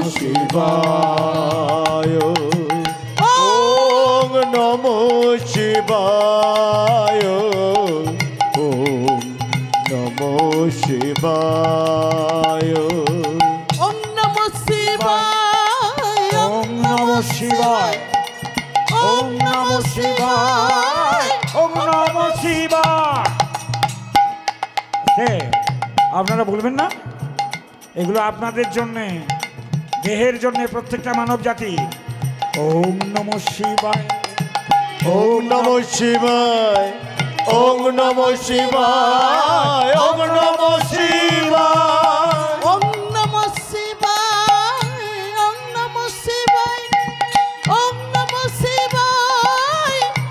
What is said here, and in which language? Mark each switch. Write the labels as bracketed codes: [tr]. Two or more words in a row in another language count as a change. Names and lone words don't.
[sa] শিবায় ওম নমঃ শিবায় ওম নমঃ শিবায় ওম নমঃ শিবায় ওম নমঃ শিবায় ওম নমঃ শিবায় ওম নমঃ শিবায়। [bn] আপনারা বলবেন না, এগুলো আপনাদের জন্যে, দেহের জন্যে, প্রত্যেকটা মানব জাতি। [sa] ওম নমঃ শিবায় ওম নমঃ শিবায় ওম নমঃ শিবায় ওম নমঃ শিবায় ওম নমঃ শিবায় ওম নমঃ শিবায় ওম নমঃ শিবায়